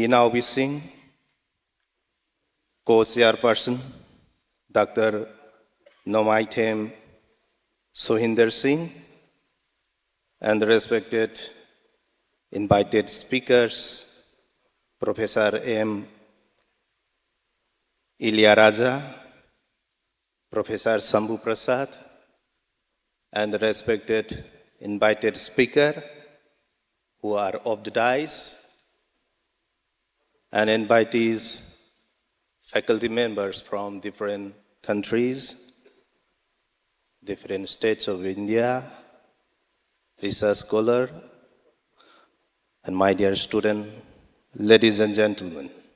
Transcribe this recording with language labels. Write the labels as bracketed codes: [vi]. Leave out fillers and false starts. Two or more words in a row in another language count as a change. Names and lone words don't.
[en] Naubi Singh, Co-Chairperson, Dr. Nomaithem Sohinder Singh, and respected invited speakers, Professor M. Ilyaraja, Professor Sambhu Prasad, and respected invited speaker who are of the dais, and invitees, faculty members from different countries, different states of India, research scholar, and my dear student, ladies and gentlemen.